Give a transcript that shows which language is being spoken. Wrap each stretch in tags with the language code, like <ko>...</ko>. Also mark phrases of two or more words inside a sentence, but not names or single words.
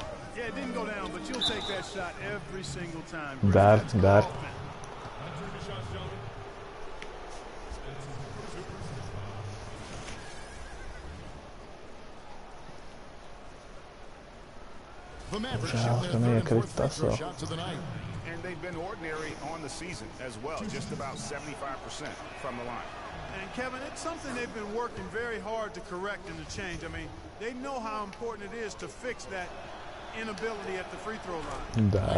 <en>Yeah, it didn't go down, but you'll take that shot every single time. Dar. The Mavericks</en> <lv>Žēl, ka neiekrīt tas vēl.</lv> <en>shots of the night. And they've been ordinary on the season as well, just about 75% from the line. And Kevin, it's something they've been working very hard to correct and to change. I mean, they know how important it is to fix that inability at the free throw line. Dar.</en>